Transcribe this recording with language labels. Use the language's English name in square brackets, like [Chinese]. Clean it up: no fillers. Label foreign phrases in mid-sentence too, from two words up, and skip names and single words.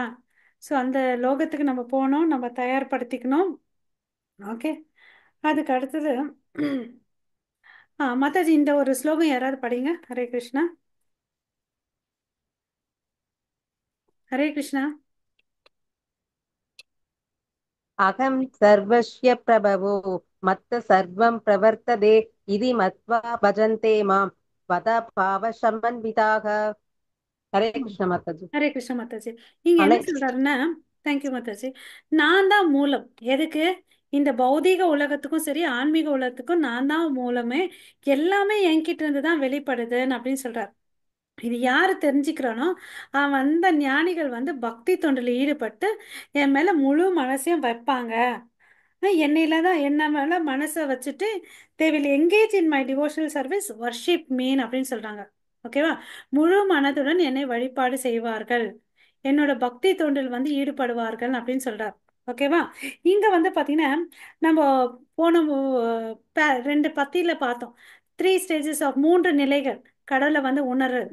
[Tamil] ஸோ அந்த லோகத்துக்கு நம்ம போகணும், நம்ம தயார்படுத்திக்கணும். ஓகே, அதுக்கு அடுத்தது மாதாஜி இந்த ஒரு ஸ்லோகம் யாராவது படிங்க. ஹரே கிருஷ்ணா. ஹரே கிருஷ்ணா. [Sanskrit] अहं सर्वस्य प्रभवो मत्त सर्वं प्रवर्तते इति मत्वा भजन्ते मां वद भावसमन्विताः. [Hindi] हरे कृष्ण माताजी. [Tamil] ஹரே கிருஷ்ண மாதாஜி. இங்க என்ன அனைத்து சொல்றாருன்னா, தேங்க்யூ மாதாஜி, நான் தான் மூலம். எதுக்கு? இந்த பௌதீக உலகத்துக்கும் சரி ஆன்மீக உலகத்துக்கும் நான் தான் மூலமே. எல்லாமே என்கிட்ட இருந்து தான் வெளிப்படுதுன்னு அப்படின்னு சொல்றாரு. இது யாரு தெரிஞ்சுக்கிறானோ அவன் அந்த ஞானிகள் வந்து பக்தி தொண்டில் ஈடுபட்டு என் மேல முழு மனசையும் வைப்பாங்க. என்னையில தான் என்ன மேல மனசை வச்சுட்டு [English] they will engage in my devotional service worship mean [Tamil] அப்படின்னு சொல்றாங்க. ஓகேவா? முழு மனதுடன் என்னை வழிபாடு செய்வார்கள், என்னோட பக்தி தொண்டில் வந்து ஈடுபடுவார்கள் அப்படின்னு சொல்றார். ஓகேவா? இங்க வந்து பாத்தீங்கன்னா நம்ம போன 2 பத்தியில பார்த்தோம். 3 [English] stages of [Tamil] 3 நிலைகள் கடவுளை வந்து உணர்றது.